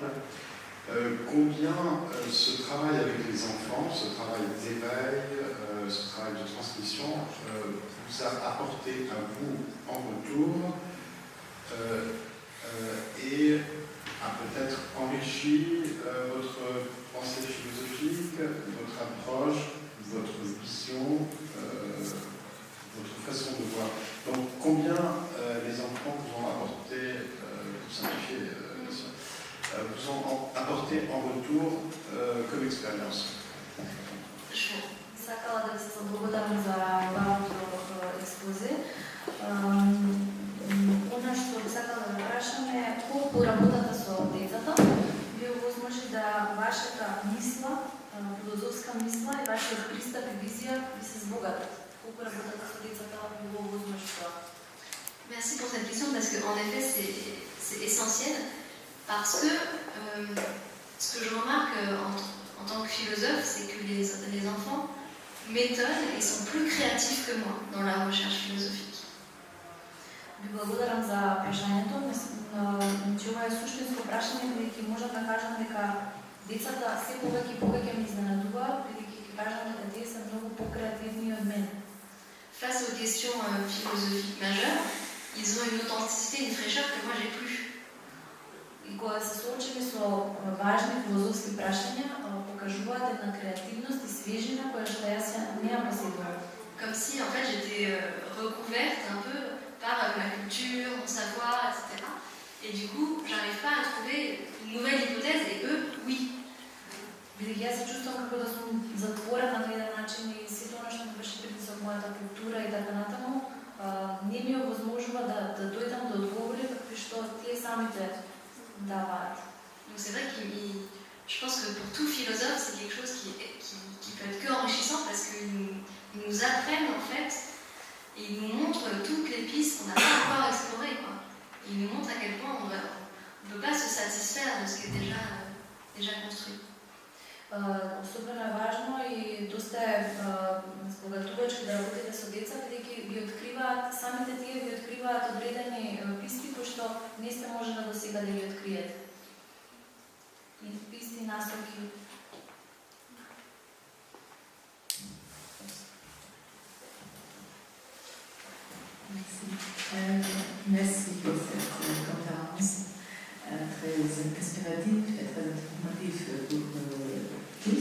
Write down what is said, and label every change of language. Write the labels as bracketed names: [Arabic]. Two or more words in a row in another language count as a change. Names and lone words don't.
[French] Combien ce travail avec les enfants, ce travail d'éveil, ce travail de transmission vous a apporté à vous en retour et a peut-être enrichi votre pensée philosophique, votre approche, votre vision, votre façon de voir. Donc combien les enfants vous ont apporté, pour simplifier, vous ont apporté en retour comme expérience? [Macedonian] Сакала да се благодарам за вашето експозе. Она што би сакала да прашам е колку работата со децата ви овозможи да вашата мисла, филозофска мисла и вашиот пристап и визија ви се збогатат. Колку работата со децата ви овозможи тоа? [French] Merci pour cette question parce qu'en effet c'est essentiel parce que ce que je remarque en tant que philosophe, c'est que les enfants m'étonnent et sont plus créatifs que moi dans la recherche philosophique. [Macedonian] Ви благодарам за прашањето. Значи, ова е суштинско прашање, бидејќи можам да кажам дека децата се повеќе и повеќе ме изненадуваат, бидејќи ќе кажам дека тие се многу покреативни од мене. [French] Face aux questions philosophiques majeures, ils ont une authenticité, une fraîcheur que moi j'ai plus. [Macedonian] И кога се соочени со важни филозофски прашања, покажуваат една креативност и свежина која што јас неам посетувам. [French] Comme si en fait j'étais recouverte un peu par ma culture, mon savoir, etc. Et du coup, j'arrive pas à trouver une nouvelle hypothèse et eux, oui. [Macedonian] Бидејќи јас се чувствувам како да сум затворена на еден начин и сето она што ме беше притисок мојата култура и така натаму, не ми овозможува да дојдам до одговори какви што тие самите даваат. [French] Donc c'est vrai que je pense que pour tout philosophe, c'est quelque chose qui peut être que enrichissant parce qu'ils nous apprennent en fait et ils nous montrent toutes les pistes qu'on n'a pas encore explorées. Ils nous montrent à quel point on ne peut pas se satisfaire de ce qui est déjà construit. [Macedonian] Особено е важно и доста е збогатувачки да работите со деца, бидејќи ви откриваат, самите тие ви откриваат одредени писти кои што не сте можеле до сега да ги откриете. И писти, насоки. [French] Merci pour cette conférence très inspirative et très informative pour tous.